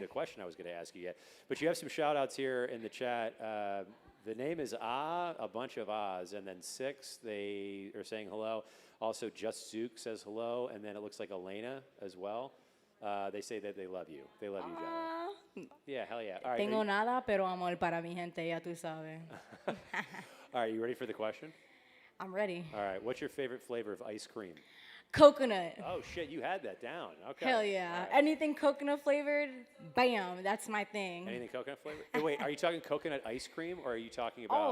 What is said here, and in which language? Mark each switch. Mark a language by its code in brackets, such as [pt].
[en] the question I was going to ask you yet, but you have some shout outs here in the chat. The name is a bunch of ahs, and then 6, they are saying hello. Also, Just Zook says hello, and then it looks like Elena as well. They say that they love you. They love you, Jaly. Yeah, hell yeah. All right, [es] Tengo nada, pero amor para mi gente, ya tú sabes. [en] all right, you ready for the question? I'm ready. All right, what's your favorite flavor of ice cream? Coconut. Oh, shit, you had that down. Okay. Hell yeah. All right. Anything coconut flavored, bam, that's my thing. Anything coconut flavor? Wait, are you talking coconut ice cream, or are you talking about...